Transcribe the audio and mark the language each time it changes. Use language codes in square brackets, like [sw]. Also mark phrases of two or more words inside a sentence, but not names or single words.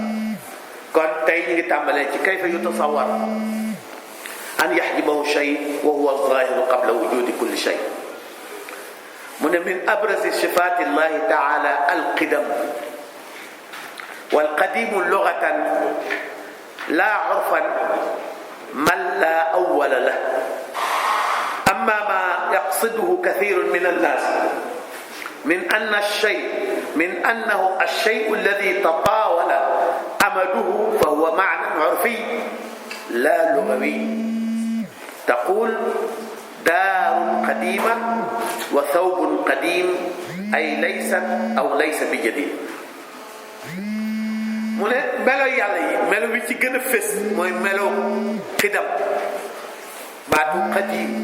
[wo] kon tey ñu ngi tàmbalee ci [ar] كيف يتصور أن يحجبه شيء وهو ظاهر قبل وجود كل شيء. [wo] mu ne [ar] من أبرز صفات الله تعالى القدم والقديم لغة لا عرفا من لا أول له. أما ما يقصده كثير من الناس من أنه الشيء الذي تطاول أمده فهو معنى عرفي لا لغوي. تقول دار قديمة وثوب قديم أي ليست أو ليس بجديد. [wo] mu ne melo yàlla yi melo wi ci gën a fés mooy melo xidam baatu qadim.